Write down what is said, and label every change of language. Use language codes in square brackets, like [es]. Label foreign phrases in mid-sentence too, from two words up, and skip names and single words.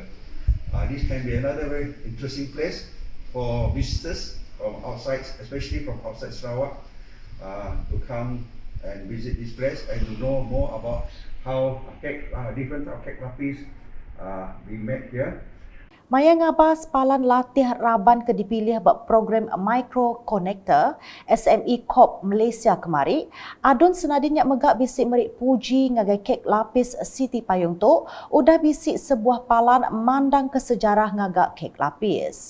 [en] This can be another very interesting place for visitors from outside, especially from outside Sarawak, to come and visit this place and to know more about how different Kek Lapis being made here. [iba] Maya ngabas palan latih Raban ke dipilih buat program Micro Connector SME Corp Malaysia kemari, adun senadin yak megak bisik merik puji ngagai Kek Lapis City Payong tu udah bisik sebuah palan mandang ke sejarah ngagak Kek Lapis.